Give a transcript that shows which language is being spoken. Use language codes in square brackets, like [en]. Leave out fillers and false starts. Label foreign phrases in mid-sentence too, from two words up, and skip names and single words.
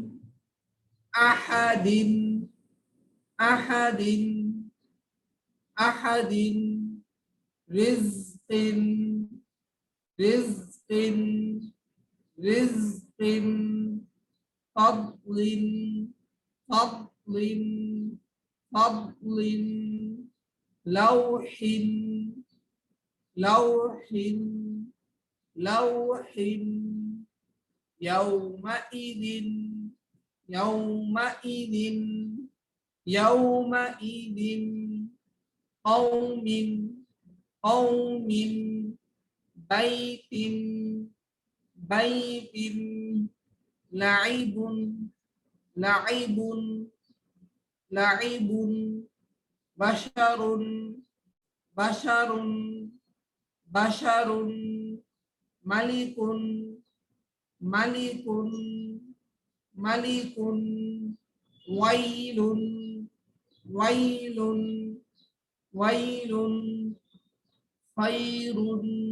[ar] أحدٍ أحدٍ أحدٍ رزقٍ رزقٍ رزقٍ فضلٍ فضلٍ فضلٍ لوحٍ لوحٍ لوحٍ يومئذٍ يومئذٍ يومئذٍ قومٍ قومٍ بيتٍ بيتٍ لعبٌ لعبٌ لعبٌ بشرٌ بشرٌ بشرٌ مالكٌ مالكٌ مالكٌ ويلٌ ويلٌ ويلٌ خيرٌ